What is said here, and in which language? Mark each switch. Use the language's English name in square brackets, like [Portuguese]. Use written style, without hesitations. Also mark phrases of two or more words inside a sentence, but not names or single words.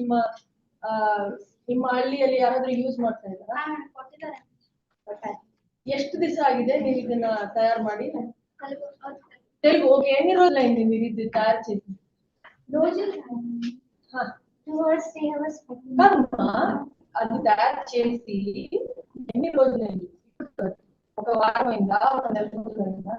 [Kannada] ನಿಮ್ಮ ಹಳ್ಳಿಯಲ್ಲಿ ಯಾರಾದ್ರೂ ಯೂಸ್ ಮಾಡ್ತಾ ಇದ್ದಾರಾ? ಎಷ್ಟು ದಿವಸ ಆಗಿದೆ ನೀವು ಇದನ್ನ ತಯಾರು ಮಾಡಿ? [Telugu] తెలుగు ఓకే, ఎన్ని రోజులు అయింది మీరు ఇది తయారు చేసి? అది తయారు చేసి ఎన్ని రోజులు అయింది? ఒక వారం అయిందా? ఒక నెల రోజులు అయిందా?